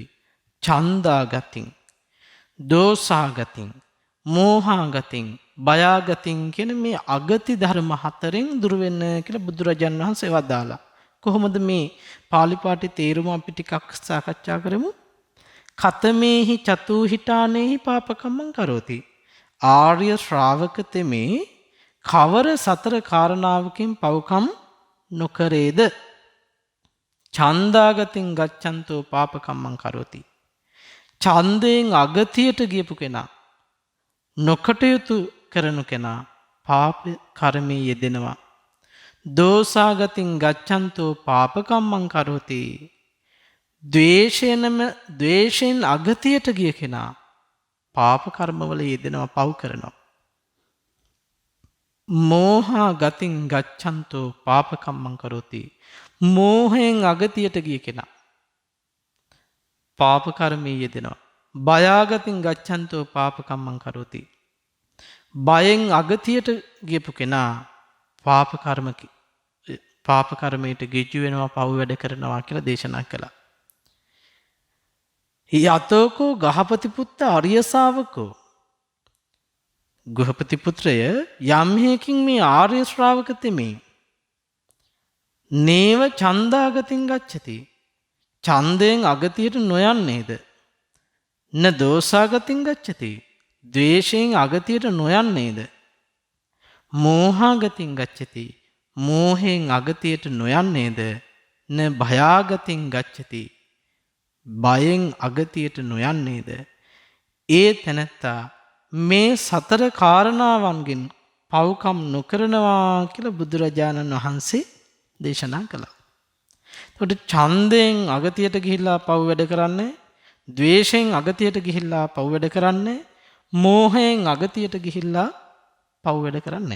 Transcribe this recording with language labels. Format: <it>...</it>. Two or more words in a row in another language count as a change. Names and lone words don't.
<pi>ඡන්දාගතින්, දෝසාගතින්, මෝහාගතින්, බයාගතින්</pi> <si>කියන මේ අගති ධර්ම 4න් දුර වෙන්න කියලා බුදුරජාණන් වහන්සේ වදාලා. කොහොමද මේ පාලි පාඨයේ තේරුම අපි ටිකක් සාකච්ඡා කරමු.</si> <pi>කතමේහි චතුහි ඨානේහි පාපකම්මං කරෝති.</pi> <si>ආර්ය ශ්‍රාවක තෙමේ කවර 4 කාරණාවකින් පව්කම් නොකරේද?</si> <pi>ඡන්දාගතින් ගච්ඡන්තෝ පාපකම්මං කරෝති.</pi> <si>ඡන්දයෙන් අගතියට ගියපු කෙනා, නොකටයුතු කරනු කෙනා පාප කර්මයේ යෙදෙනවා.</si> <pi>දෝසාගතින් ගච්ඡන්තෝ පාපකම්මං කරෝති.</pi> <si>ද්වේෂයෙන් අගතියට ගිය කෙනා පාප කර්මවල යෙදෙනවා, පව් කරනවා.</si> <pi>මෝහා ගතින් ගච්ඡන්තෝ පාපකම්මං කරෝති.</pi> <si>මෝහයෙන් අගතියට ගිය කෙනා පාප කර්මයේ යෙදෙනවා.</si> <pi>බයාගතින් ගච්ඡන්තෝ පාපකම්මං කරෝති.</pi> <si>බයෙන් අගතියට ගියපු කෙනා පාප කර්මයට ගිජු වෙනවා, පව් වැඩ කරනවා කියලා දේශනා කළා.</si> <pi>යතෝකෝ ගහපති පුත්ත අරිය ශාවකෝ.</pi> <si>ගෘහපති පුත්‍රය යම් හේකින් මේ ආර්ය ශ්‍රාවක තෙමේ</si> <pi>නේව චන්දාගතින් ගච්ඡති.</pi> <si>ඡන්දයෙන් අගතියට නොයන්නේද?</si> <pi>න දෝසාගතින් ගච්ඡති.</pi> <si>ද්වේෂයෙන් අගතියට නොයන්නේද?</si> <pi>මෝහාගතින් ගච්ඡති.</pi> <si>මෝහයෙන් අගතියට නොයන්නේද?</si> <pi>න භයාගතින් ගච්ඡති.</pi> <si>බයෙන් අගතියට නොයන්නේද? ඒ තැනැත්තා මේ සතර කාරණාවන්ගෙන් පව්කම් නොකරනවා කියලා බුදුරජාණන් වහන්සේ දේශනා කළා. එතකොට ඡන්දයෙන් අගතියට ගිහිල්ලා පව් වැඩ කරන්නේ, ද්වේෂයෙන් අගතියට ගිහිල්ලා පව් වැඩ කරන්නේ, මෝහයෙන් අගතියට ගිහිල්ලා පව් වැඩ කරන්නේ.</si>